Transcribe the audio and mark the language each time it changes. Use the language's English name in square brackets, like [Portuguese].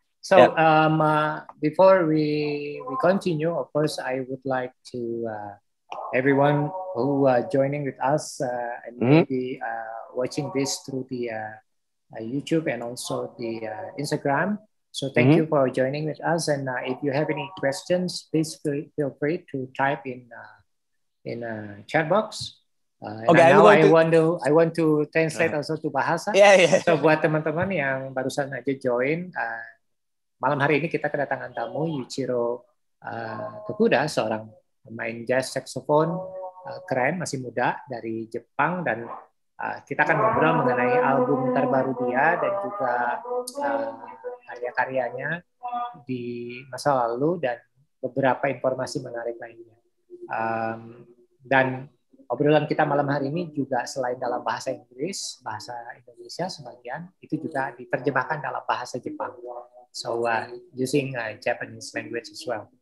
[English] So before we continue, of course, I would like to everyone who are joining with us and maybe watching this through the YouTube and also the Instagram. So thank you for joining with us. And if you have any questions, please feel free to type in chat box. Okay, now I want to translate also to bahasa. Yeah. [Indonesian] So buat teman-teman yang barusan aja join, malam hari ini kita kedatangan tamu Yuichiro Tokuda, seorang pemain jazz saxophone keren, masih muda dari Jepang, dan kita akan ngobrol mengenai album terbaru dia dan juga karya-karyanya di masa lalu dan beberapa informasi menarik lainnya. Dan obrolan kita malam hari ini juga selain dalam bahasa Inggris, bahasa Indonesia sebagian, itu juga diterjemahkan dalam bahasa Jepang. [English] So using Japanese language as well.